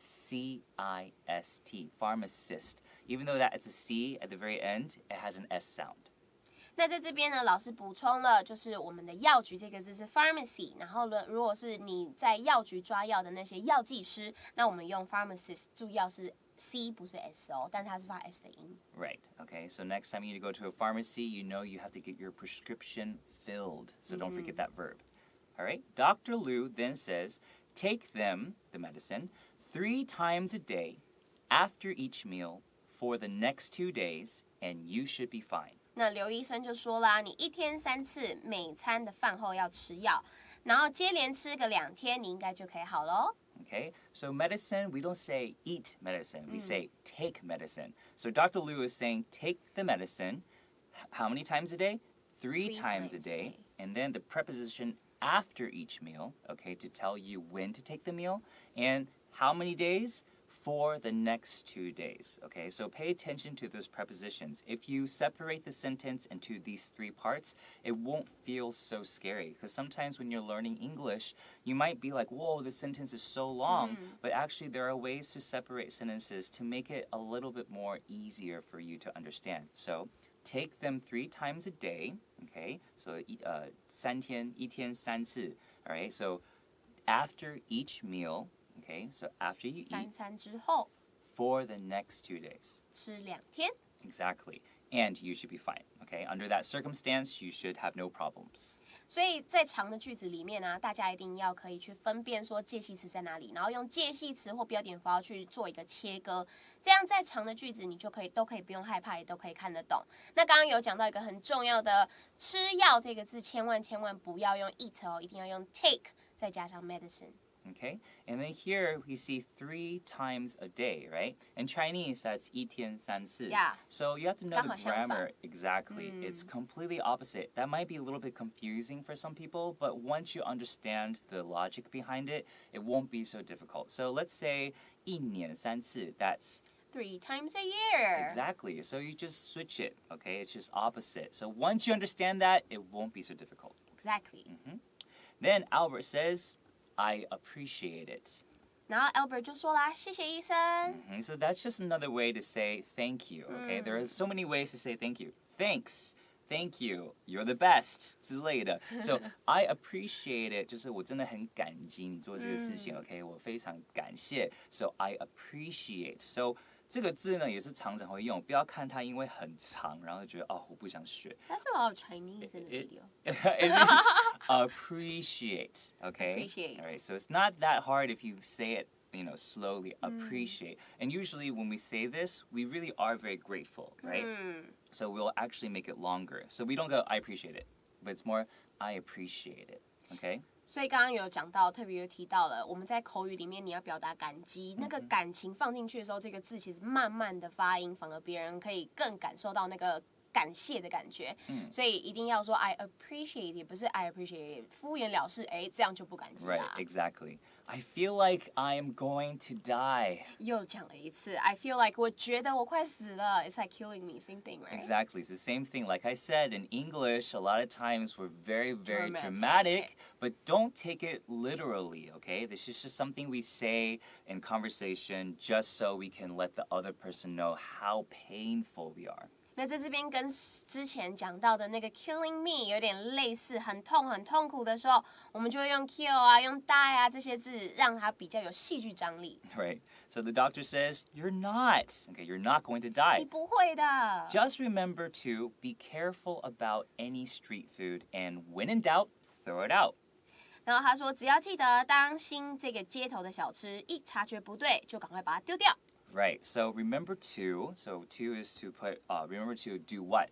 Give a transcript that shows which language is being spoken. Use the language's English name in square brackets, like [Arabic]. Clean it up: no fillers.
[English] P-H-A-R-M-A-C-I-S-T, pharmacist. Even though that it's a C at the very end, it has an S sound. [Chinese] 那在这边呢，老师补充了，就是我们的药局这个字是 pharmacy， 然后呢，如果是你在药局抓药的那些药剂师，那我们用 pharmacist， 注意要是 C 不是 S 哦，但它是发 S 的音。 [English] Right, okay, so next time you need to go to a pharmacy, you know you have to get your prescription filled, so don't forget that verb. All right, Dr. Liu then says, take them, the medicine, 3 times a day after each meal for the next 2 days, and you should be fine. [Chinese] 那刘医生就说啦，你1天3次，每餐的饭后要吃药，然后接连吃个2天，你应该就可以好咯。 [English] Okay, so medicine, we don't say eat medicine, we say take medicine. So Dr. Liu is saying take the medicine, how many times a day? 3 times a day. And then the preposition after each meal, okay, to tell you when to take the meal. And how many days? for the next 2 days. Okay, so pay attention to those prepositions. If you separate the sentence into these 3 parts, it won't feel so scary. Because sometimes when you're learning English, you might be like, whoa, this sentence is so long. But actually, there are ways to separate sentences to make it a little bit more easier for you to understand. So take them 3 times a day. Okay, so [Chinese] 3天1天3次. [English] All right, so after each meal.Okay, so after you eat, [Chinese] 3餐之后 [English] for the next 2 days. [Chinese] 吃2天 [English] Exactly. And you should be fine. Okay, under that circumstance, you should have no problems. [Chinese] 所以在长的句子里面呢，大家一定要可以去分辨说介系词在哪里，然后用介系词或标点符号去做一个切割，这样在长的句子你就都可以不用害怕，也都可以看得懂。那刚刚有讲到一个很重要的吃药这个字，千万不要用 eat 哦，一定要用 take 再加上 medicine。 [English] Okay, and then here we see 3 times a day, right? In Chinese, that's [Chinese] 一天3次. [English] Yeah. So you have to know the grammar. Exactly. It's completely opposite. That might be a little bit confusing for some people, but once you understand the logic behind it, it won't be so difficult. So let's say [Chinese] 一年3次, [English] that's 3 times a year. Exactly. So you just switch it, okay? It's just opposite. So once you understand that, it won't be so difficult. Exactly. Then Albert says,I appreciate it. [Chinese] 然后 Albert 就说啦，谢谢医生。 [English] So that's just another way to say thank you, okay? There are so many ways to say thank you. Thanks, thank you, you're the best [Chinese] 之类的. [English] So I appreciate it [Chinese] 就是我真的很感激你做这个事情, [English] okay? [Chinese] 我非常感谢. [English] So I appreciate. [Chinese] So 这个字呢也是常常会用，不要看它因为很长，然后就觉得哦我不想学。 [English] That's a lot of Chinese in the video. It means appreciate, okay? Appreciate. All right, so it's not that hard if you say it, slowly, appreciate. And usually when we say this, we really are very grateful, right? So we'll actually make it longer. So we don't go, I appreciate it, but it's more, I appreciate it, okay? [Chinese] 所以刚刚有讲到，特别有提到了，我们在口语里面你要表达感激，那个感情放进去的时候，这个字其实慢慢的发音，反而别人可以更感受到那个感谢的感觉。所以一定要说 [English] I appreciate it， [Chinese] 不是 I appreciate it， 敷衍了事，这样就不感激啦。 [English] Right, exactly. I feel like I am going to die. [Chinese] 又讲了一次 [English] I feel like [Chinese] 我觉得我快死了 [English] It's like killing me, same thing, right? Exactly, it's the same thing. Like I said, in English, a lot of times we're very, very dramatic, but don't take it literally, okay? This is just something we say in conversation just so we can let the other person know how painful we are. [Chinese] 那在这边跟之前讲到的那个 killing me 有点类似，很痛苦的时候，我们就会用 kill 啊，用 die 啊这些字，让它比较有戏剧张力。 [English] Right. So the doctor says, you're not. Okay, you're not going to die. [Chinese] 你不会的。 [English] Just remember to be careful about any street food, and when in doubt, throw it out. [Chinese] 然后他说，只要记得当心这个街头的小吃，一察觉不对，就赶快把它丢掉。 [English] Right, so remember to, so to is to put, remember to do what?